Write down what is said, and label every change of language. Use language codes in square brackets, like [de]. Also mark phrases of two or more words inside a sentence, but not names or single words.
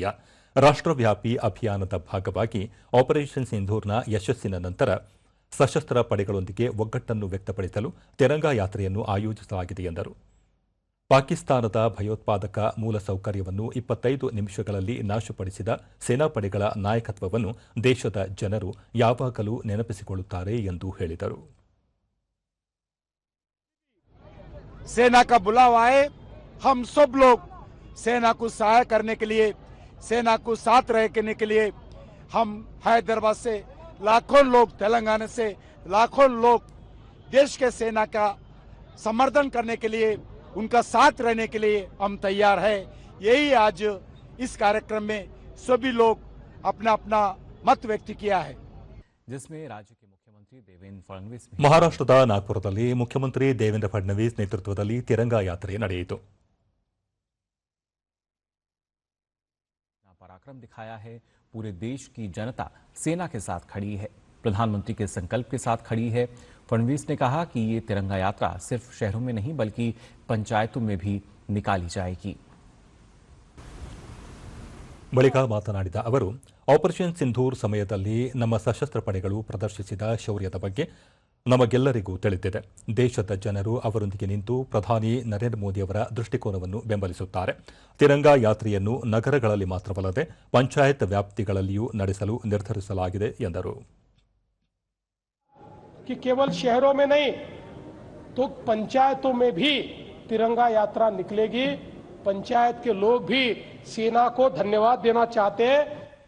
[kn] ರಾಷ್ಟ್ರವ್ಯಾಪಿ ಅಭಿಯಾನದ ಭಾಗವಾಗಿ ಆಪರೇಷನ್ ಸಿಂಧೂರ್ನ ಯಶಸ್ಸಿನ ನಂತರ ಸಶಸ್ತ್ರ ಪಡೆಗಳೊಂದಿಗೆ ಒಗ್ಗಟ್ಟನ್ನು ವ್ಯಕ್ತಪಡಿಸಲು ತಿರಂಗ ಯಾತ್ರೆಯನ್ನು ಆಯೋಜಿಸಲಾಗಿದೆ ಎಂದರು. ಪಾಕಿಸ್ತಾನದ ಭಯೋತ್ಪಾದಕ ಮೂಲಸೌಕರ್ಯವನ್ನು 25 ನಿಮಿಷಗಳಲ್ಲಿ ನಾಶಪಡಿಸಿದ ಸೇನಾಪಡೆಗಳ ನಾಯಕತ್ವವನ್ನು ದೇಶದ ಜನರು ಯಾವಾಗಲೂ ನೆನಪಿಸಿಕೊಳ್ಳುತ್ತಾರೆ ಎಂದು ಹೇಳಿದರು. [hi] सेना का बुलावा आए, हम सब लोग सेना को सहाय करने के लिए, सेना को साथ रहने के लिए हम हैदराबाद से लाखों लोग, तेलंगाना से लाखों लोग देश के सेना का समर्थन करने के लिए, उनका साथ रहने के लिए हम तैयार हैं. यही आज इस कार्यक्रम में सभी लोग अपना अपना मत व्यक्त किया है. जिसमें राज्य के मुख्यमंत्री देवेंद्र फडणवीस [kn] ಮಹಾರಾಷ್ಟ್ರದ ನಾಗ್ಪುರದಲ್ಲಿ ಮುಖ್ಯಮಂತ್ರಿ ದೇವೇಂದ್ರ ಫಡ್ನವೀಸ್ ನೇತೃತ್ವದಲ್ಲಿ ತಿರಂಗ ಯಾತ್ರೆ ನಡೆಯಿತು. [hi] पराक्रम दिखाया है. पूरे देश की जनता सेना के साथ खड़ी है, प्रधानमंत्री के संकल्प के साथ खड़ी है. फडणवीस ने कहा कि ये तिरंगा यात्रा सिर्फ शहरों में नहीं बल्कि पंचायतों में भी निकाली जाएगी. [kn] ಬಳಿಕ ಮಾತನಾಡಿದ ಅವರು, ಆಪರೇಷನ್ ಸಿಂಧೂರ್ ಸಮಯದಲ್ಲಿ ನಮ್ಮ ಸಶಸ್ತ್ರ ಪಡೆಗಳು ಪ್ರದರ್ಶಿಸಿದ ಶೌರ್ಯದ ಬಗ್ಗೆ ನಮಗೆಲ್ಲರಿಗೂ ತಿಳಿದಿದೆ. ದೇಶದ ಜನರು ಅವರೊಂದಿಗೆ ನಿಂತು ಪ್ರಧಾನಿ ನರೇಂದ್ರ ಮೋದಿಯವರ ದೃಷ್ಟಿಕೋನವನ್ನು ಬೆಂಬಲಿಸುತ್ತಾರೆ. ತಿರಂಗ ಯಾತ್ರೆಯನ್ನು ನಗರಗಳಲ್ಲಿ ಮಾತ್ರವಲ್ಲದೆ ಪಂಚಾಯತ್ ವ್ಯಾಪ್ತಿಗಳಲ್ಲಿಯೂ ನಡೆಸಲು ನಿರ್ಧರಿಸಲಾಗಿದೆ ಎಂದರು. [hi] कि केवल शहरों में नहीं तो पंचायतों में भी तिरंगा यात्रा निकलेगी. पंचायत के लोग भी सेना को धन्यवाद देना चाहते हैं